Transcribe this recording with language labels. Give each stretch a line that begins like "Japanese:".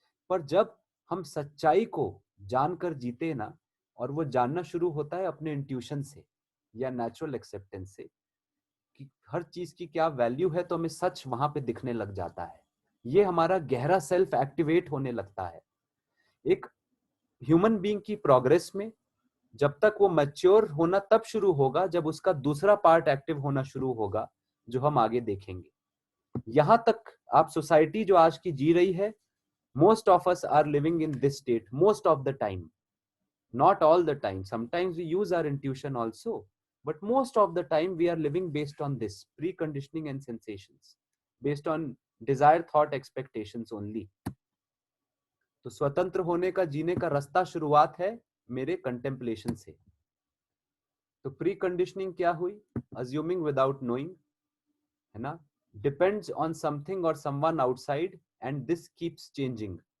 Hindi: पर जब हम सच्चाई को जानकर जीते ना, और वो जानना शुरू होता है अपने इंट्यूशन से या नेचुरल एक्सेप्टेंस से कि हर चीज की क्या वैल्यू है, तो हमें सच वहां पे दिखने लग जाता है। ये हमारा गहरा सेल्फ एक्टिवेट होने लगता है। एक ह्यूमन बीइंग की प्रोग्रेस में जब तक वो मैच्योर होना तब शुरू होगा जब उसका दूसरा पार्ट एक्टिव होना शुरू होगा, जो हम आगे देखेंगे। यहां तक आप सोसाइटी जो आज की जी रही है,
English: most of us are living in this state most of the time, not all the time, sometimes we use our intuition also, but most of the time we are living based on this preconditioning and sensations, based on desire, thought, expectations only.
Hindi: तो स्वतंत्र होने का, जीने का रास्ता शुरुआत है मेरे कंटेम्पलेशन से।
English: तो pre conditioning क्या हुई? Assuming without knowing,
Hindi: है ना,
English: Depends on something और someone outside and this keeps changing.